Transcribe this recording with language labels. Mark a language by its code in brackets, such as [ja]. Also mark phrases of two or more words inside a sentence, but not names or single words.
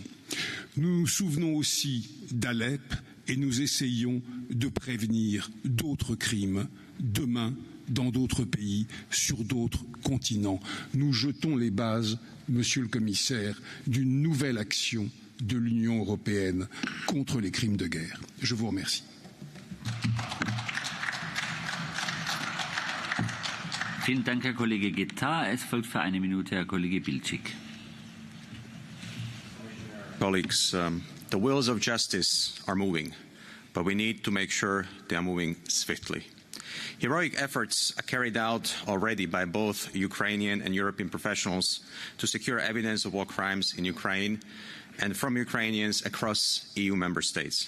[fr] Nous nous souvenons aussi d'Alep et nous essayons de prévenir d'autres crimes demain dans d'autres pays, sur d'autres continents. Nous jetons les bases, Monsieur le Commissaire, d'une nouvelle action de l'Union européenne contre les crimes de guerre. Je vous remercie. [de] Vielen Dank, Herr Kollege Guetta. Es folgt für eine Minute Herr Kollege Bilčík. [en] Colleagues, the wheels of justice are moving, but we need to make sure they are moving swiftly. Heroic efforts are carried out already by both Ukrainian and European professionals to secure evidence of war crimes in Ukraine and from Ukrainians across EU member states.